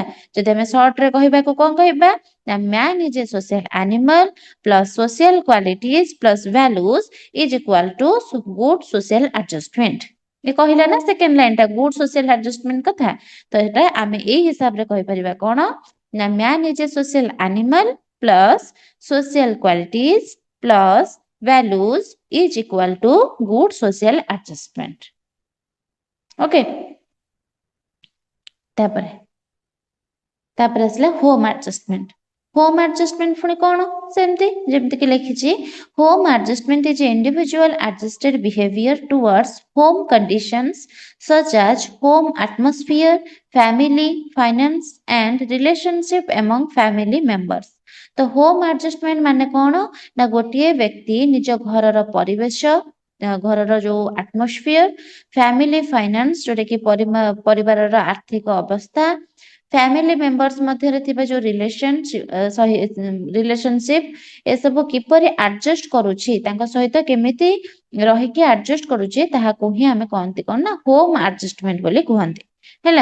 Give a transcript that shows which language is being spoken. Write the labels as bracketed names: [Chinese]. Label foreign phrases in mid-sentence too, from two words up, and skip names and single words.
[Odia] ଯଦି ଆମେ ସର୍ଟ ରେ କହିବାକୁ କଣ କହିବା ନା [English] man is a social animal plus social qualities plus values is equal to good social adjustment. [Odia] ଏ କହିଲା ନା [English] second line [Odia] ଟା [English] good social adjustment [Odia] କଥା। ତ ଏଟା ଆମେ ଏଇ ହିସାବରେ କହିପାରିବା କଣ ନା [English] man is a social animal plus social qualities plus values is equal to good social adjustment. [Odia] ଓକେ ତାପରେ ଆସିଲା [English] home adjustment. home adjustment [Odia] ପୁଣି କଣ ସେମିତି ଯେମିତି କି ଲେଖିଛି [English] home adjustment is individual adjusted behavior towards home conditions such as home atmosphere, family, finance and relationship among family members. [Odia] ତ [English] home adjustment [Odia] ମାନେ କଣ ନା ଗୋଟିଏ ବ୍ୟକ୍ତି ନିଜ ଘରର ପରିବେଶ ଘରର ଯୋଉ [English] atmosphere family finance [Odia] ଯୋଉଟା କି ପରିବାରର ଆର୍ଥିକ ଅବସ୍ଥା [English] family members [Odia] ମଧ୍ୟରେ ଥିବା ଯୋଉ ରିଲେସନସିପ ଏସବୁ କିପରି ଆଡଜଷ୍ଟ କରୁଛି ତାଙ୍କ ସହିତ କେମିତି ରହିକି ଆଡଜଷ୍ଟ କରୁଛି ତାହାକୁ ହିଁ ଆମେ କହନ୍ତି କଣ ନା [English] home adjustment [Odia] ବୋଲି କୁହନ୍ତି ହେଲା।